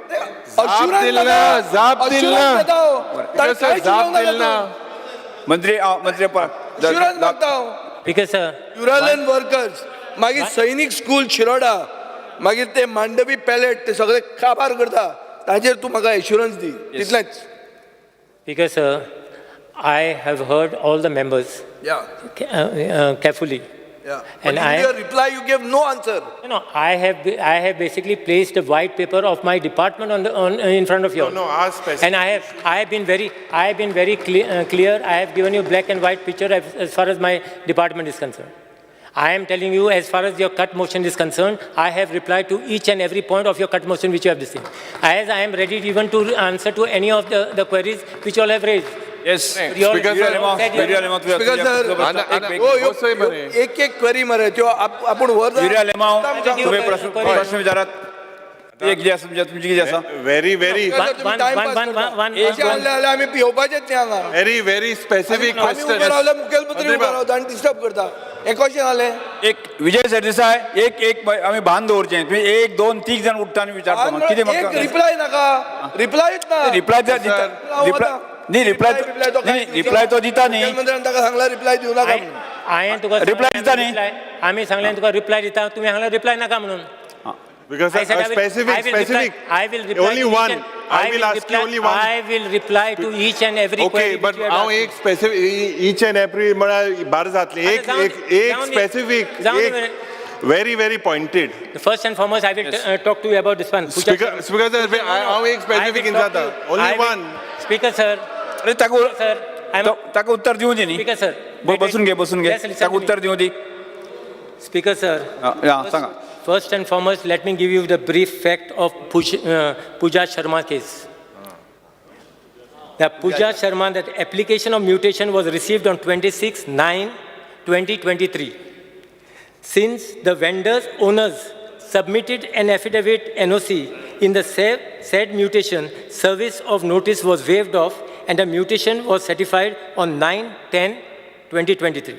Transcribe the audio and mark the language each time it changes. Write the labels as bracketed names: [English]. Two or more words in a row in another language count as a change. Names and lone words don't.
[Konkani] जाप दिल ना मंत्री युरालन वर्कर्स मागीर सैनीक स्कूल शिरोडा मागीर ते मांडवी पॅलेट ते सगळे काबार करता ताजेर तूं म्हाका एश्युरन्स दी तितलेंच. [English] Speaker, sir, I have heard all the members Yeah. Carefully. Yeah. And But in your reply, you gave no answer. No, I have basically placed a white paper of my department in front of you. No, ask specific. And I have been very clear. I have given you black and white picture as far as my department is concerned. I am telling you, as far as your cut motion is concerned, I have replied to each and every point of your cut motion which you have received. As I am ready even to answer to any of the queries which you all have raised. Yes. You all Speaker said sir, Speaker sir, [Konkani] एक क्वेरी मरे त्यो आपण वर युरिया लेमाव तुम्ही प्रश्न विचारात एक जे आसा तुमची कितें आसा [English] Very, very, [Konkani] आम्ही पिवपाचेच न्ही हांगा [English] very specific [Konkani] आम्ही [English] question. [Konkani] उबे रावले मुखेलमंत्री उबे रावता आनी डिस्टर्ब करता हे कशें जालें एक विजय सरदेसाय एक आम्ही भान दवरचें तुम्ही एक दोन तीन जण उठता आनी विचारता म्हाका कितें एक म्हाका रिप्लाय नाका रिप्लायच ना रिप्लाय दिता रिप्लाय तो दिता न्ही मुखेलमंत्र्यान ताका सांगला रिप्लाय दिवं नाका म्हणून. हांवें तुका Reply दिता न्ही? आम्ही सांगलें तुका रिप्लाय दिता तुम्ही सांगला रिप्लाय नाका म्हणून. [English] Because I said I will specific. I will reply Only to each one. and- I will ask you only one. I will reply to each and every Okay, query but which you have [Konkani] हांव [English] asked. एक specific each and every [Konkani] म्हळ्यार बार जातली एक [English] specific very pointed. First and foremost, I will talk to you about this one. Speaker sir, [Konkani] हांव एक specific जाता. [English] Only one. Speaker sir, [Konkani] अरे [English] sir, [Konkani] ताका उत्तर दिवं दी न्ही [English] Speaker sir. [Konkani] बसून घे [English] Yes, listen [Konkani] ताका [English] to me. [Konkani] उत्तर दिवं दी [English] Speaker sir. [Konkani] सांगा [English] First and foremost, let me give you the brief fact of Pooja Sharma case. The Pooja Sharma, that application of mutation was received on 26/9/2023. Since the vendor's owners submitted an affidavit NOC in the said mutation, service of notice was waived off and the mutation was certified on 9/10/2023.